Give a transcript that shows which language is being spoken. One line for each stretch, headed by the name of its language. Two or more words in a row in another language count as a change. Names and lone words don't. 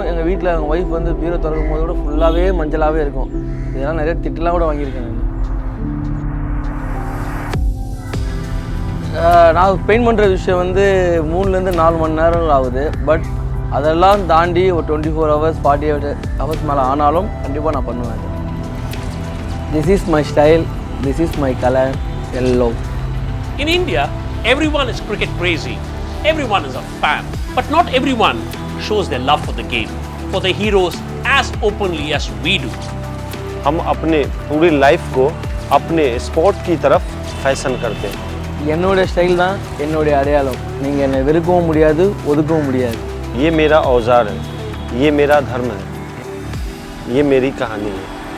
Tamil: எங்கள் வீட்டில் எங்கள் ஒய்ஃப் வந்து பீரோ திறக்கும் போது கூட ஃபுல்லாகவே மஞ்சளாகவே இருக்கும். இதெல்லாம் நிறைய திட்டெலாம் கூட வாங்கியிருக்கேன் நான் பெயிண்ட் பண்ணுற விஷயம் வந்து 3லேருந்து 4 மணி நேரம் ஆகுது. பட் அதெல்லாம் தாண்டி ஒரு 24 hours 48 hours மேலே ஆனாலும் கண்டிப்பாக நான் பண்ணுவேன்.
English: this is my style, this is my colour, yellow. In India, everyone is cricket crazy. Everyone is a fan. But not everyone shows their love for the game, for the heroes as openly as we do.
Hindi: हम अपने पूरी लाइफ को अपने स्पोर्ट की तरफ फैशन करते हैं.
Tamil: என்னோட ஸ்டைல் தான் என்னுடைய அடையாளம். நீங்கள் என்னை வெறுக்கவும் முடியாது, ஒதுக்கவும் முடியாது.
Hindi: ये मेरा औजार है, ये मेरा धर्म है, ये मेरी कहानी है.